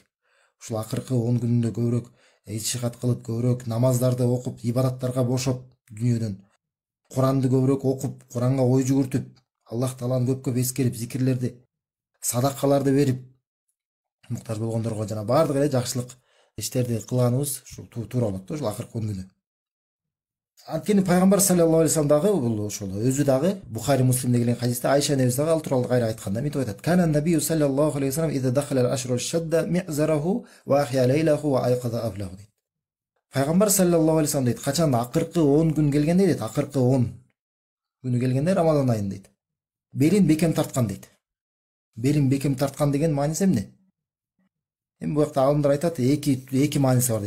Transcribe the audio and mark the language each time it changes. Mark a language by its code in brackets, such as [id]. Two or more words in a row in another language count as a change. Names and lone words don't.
[ky] Ушул акыркы 10 күнүндө көбүрөөк ишихат кылып, көбүрөөк намаздарды окуп, ибадаттарга бошоп дүйнөдөн, Куранды көбүрөөк окуп, Куранга ой жүгүртүп, Аллах тааланы көп эскерип, зикирлерди, садакаларды берип, муктаж болгондорго жана бардык эле жакшылык иштерди кылганыбыз ушул туура болот да, ушул акыркы 10 күнү. Анткени Пайгамбар [ar] صلى الله عليه وسلم [ky] дагы бул ошол өзү дагы Бухари Муслимде келген хадисте Айша небис дагы ал тууралуу кайра айтканда мынтип айтат: [ar] "كان النبي صلى الله عليه وسلم إذا دخل العشر شد مئزره وأحيا ليله وأيقظ أهله." [ky] Пайгамбар [ar] صلى الله عليه وسلم [ky] дейт, качан акыркы 10 күн келгенде дейт, акыркы 10 күнү келгенде Рамадан айын дейт, белин бекем тарткан дейт. Белин бекем тарткан деген мааниси эмне? Эми бу жакта алымдар айтат, эки мааниси бар дейт.